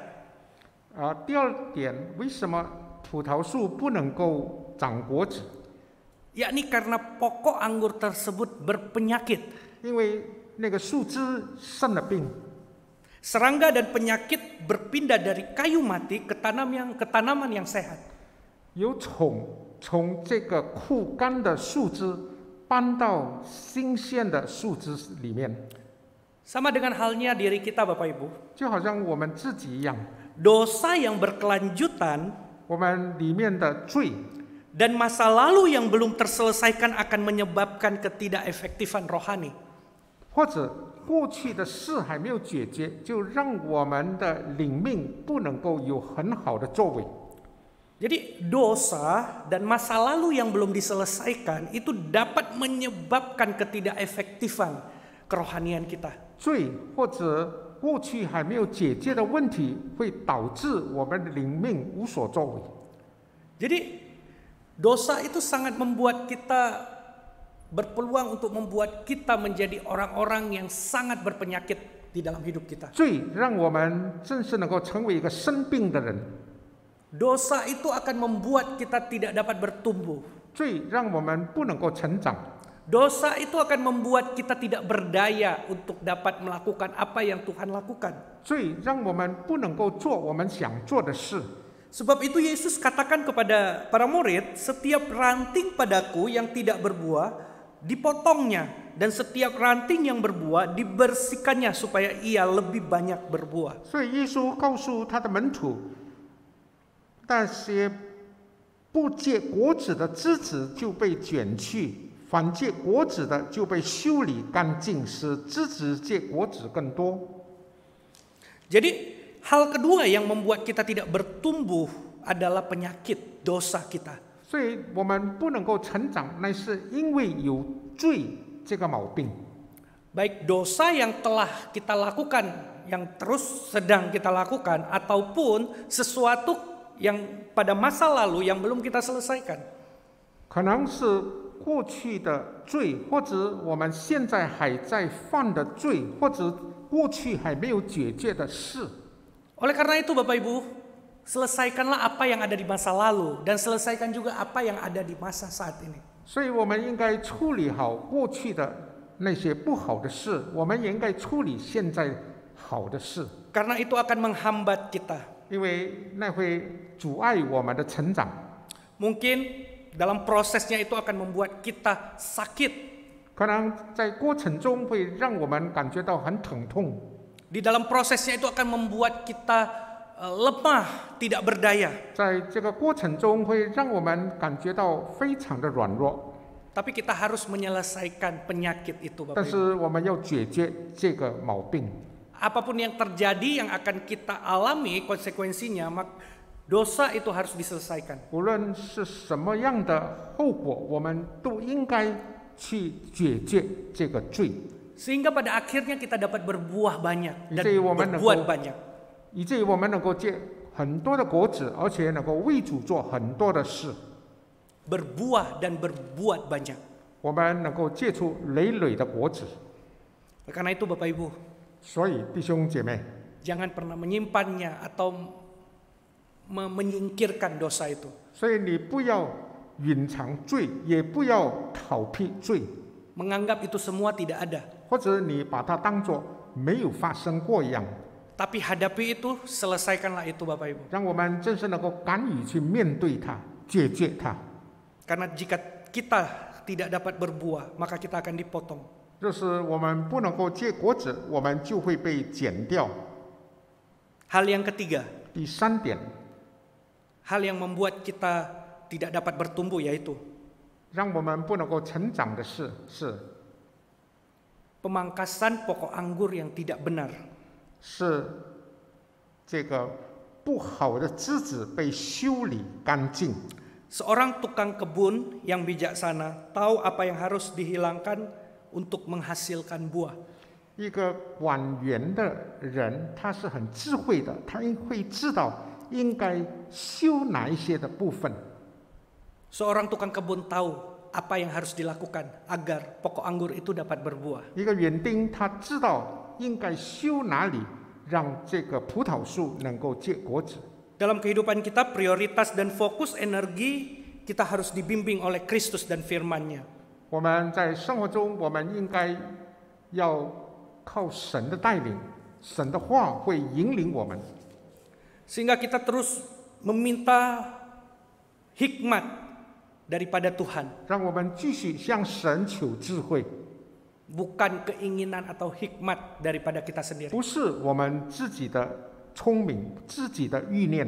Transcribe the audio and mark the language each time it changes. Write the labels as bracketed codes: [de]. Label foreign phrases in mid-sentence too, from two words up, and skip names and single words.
[zh] 第二点，为什么葡萄树不能够长果子？ [id] Yakni karena pokok anggur tersebut berpenyakit. [zh] 因为那个树枝生了病， [id] Serangga dan penyakit berpindah dari kayu mati ke tanaman yang sehat. [zh] 有虫从这个枯干的树枝搬到新鲜的树枝里面， [id] Sama dengan halnya diri kita Bapak Ibu. [zh] 就好像我们自己一样， [id] Dosa yang berkelanjutan [zh] 我们里面的罪 [id] dan masa lalu yang belum terselesaikan akan menyebabkan ketidakefektifan rohani. [zh] 或者过去的事还没有解决，就让我们的灵命不能够有很好的作为。 [id] Jadi dosa dan masa lalu yang belum diselesaikan itu dapat menyebabkan ketidakefektifan kerohanian kita. [zh] 罪或者过去还没有解决的问题，会导致我们的灵命无所作为。 [id] Jadi dosa itu sangat membuat kita berpeluang untuk membuat kita menjadi orang-orang yang sangat berpenyakit di dalam hidup kita. [zh] 罪让我们真是能够成为一个生病的人， [id] Dosa itu akan membuat kita tidak dapat bertumbuh. [zh] 罪让我们不能够成长， [id] Dosa itu akan membuat kita tidak berdaya untuk dapat melakukan apa yang Tuhan lakukan. [zh] 罪让我们不能够做我们想做的事。 [id] Sebab itu Yesus katakan kepada para murid, setiap ranting padaku yang tidak berbuah, dipotongnya. Dan setiap ranting yang berbuah, dibersihkannya supaya ia lebih banyak berbuah. [zh] 所以耶稣告诉他的门徒，那些不结果子的枝子就被卷去，反结果子的就被修理干净，使枝子结果子更多。 [id] Jadi hal kedua yang membuat kita tidak bertumbuh adalah penyakit dosa kita. [zh] 所以我们不能够成长，那是因为有罪这个毛病。 [id] Baik dosa yang telah kita lakukan, yang terus sedang kita lakukan, ataupun sesuatu yang pada masa lalu yang belum kita selesaikan. [zh] 可能是过去的罪，或者我们现在还在犯的罪，或者过去还没有解决的事。 [id] Oleh karena itu Bapak Ibu, selesaikanlah apa yang ada di masa lalu dan selesaikan juga apa yang ada di masa saat ini. [zh] 所以我们应该处理好过去的那些不好的事，我们也应该处理现在好的事， [id] Karena itu akan menghambat kita. [zh] 因为那会阻碍我们的成长。 [id] Mungkin dalam prosesnya itu akan membuat kita sakit. [zh] 可能在过程中会让我们感觉到很疼痛， [id] Di dalam prosesnya itu akan membuat kita lemah, tidak berdaya. [zh] 在这个过程中会让我们感觉到非常的软弱， [id] Tapi kita harus menyelesaikan penyakit itu, [zh] 但 [id] Bapak Ibu. [zh] 是我们要解决这个毛病。 [id] Apapun yang terjadi yang akan kita alami konsekuensinya, dosa itu harus diselesaikan. [zh] 无论是什么样的后果，我们都应该去解决这个罪， [id] Sehingga pada akhirnya kita dapat berbuah banyak dan Jadi, woman berbuat nunggu. banyak. [zh] 以至于我们能够结很多的果子，而且能够为主做很多的事， [id] Berbuah dan berbuat banyak. [zh] 我们能够结出累累的果子。 [id] Karena itu Bapak Ibu, [zh] 所以弟兄姐妹， [id] jangan pernah menyimpannya atau menyingkirkan dosa itu. [zh] 所以你不要隐藏罪，也不要逃避罪， [id] Menganggap itu semua tidak ada. [zh] 或者你把它当作没有发生过一样。 [id] Tapi hadapi itu, selesaikanlah itu Bapak Ibu. [zh] 让我们真是能够敢于去面对它，解决它。 [id] Karena jika kita tidak dapat berbuah, maka kita akan dipotong. [zh] 若是我们不能够结果子，我们就会被剪掉。 [id] Hal yang ketiga, [zh] 第三点， [id] hal yang membuat kita tidak dapat bertumbuh yaitu [zh] 让我们不能够成长的事是 [id] pemangkasan pokok anggur yang tidak benar. [zh] 是这个不好的枝子被修理干净。 [id] Seorang tukang kebun yang bijaksana tahu apa yang harus dihilangkan untuk menghasilkan buah. [zh] 一个管园的人，他是很智慧的，他会知道应该修哪一些的部分。 [id] Seorang tukang kebun tahu apa yang harus dilakukan agar pokok anggur itu dapat berbuah. [zh] 一个园丁，他知道应该修哪里，让这个葡萄树能够结果子。 [id] Dalam kehidupan kita, prioritas dan fokus energi kita harus dibimbing oleh Kristus dan firman-Nya. [zh] 我们在生活中，我们应该要靠神的带领，神的话会引领我们， [id] Sehingga kita terus meminta hikmat daripada Tuhan. [zh] 让我们继续向神求智慧， [id] Bukan keinginan atau hikmat daripada kita sendiri. [zh] 不是我们自己的聪明、自己的欲念，